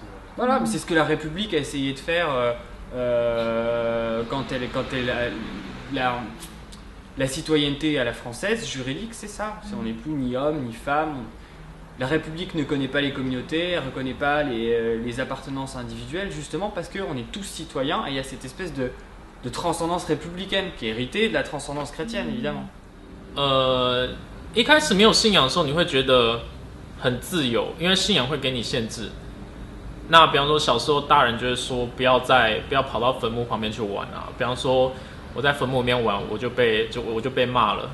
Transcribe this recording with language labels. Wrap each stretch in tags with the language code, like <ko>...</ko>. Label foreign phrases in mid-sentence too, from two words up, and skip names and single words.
<fr>Voilà, mais c'est ce que la République a essayé de faire quand la citoyenneté à la française, juridique, c'est ça. On n'est plus ni homme, ni femme. La République ne connaît pas les communautés, elle ne reconnaît pas les appartenances individuelles, justement parce qu'on est tous citoyens et il y a cette espèce de transcendance républicaine qui est héritée de la transcendance chrétienne, évidemment.</fr> <zh>一开始没有信仰的时候，你会觉得很自由，因为信仰会给你限制。那比方说小时候大人就会说不要跑到坟墓旁边去玩啊，比方说我在坟墓里面玩，我就被骂了。</zh>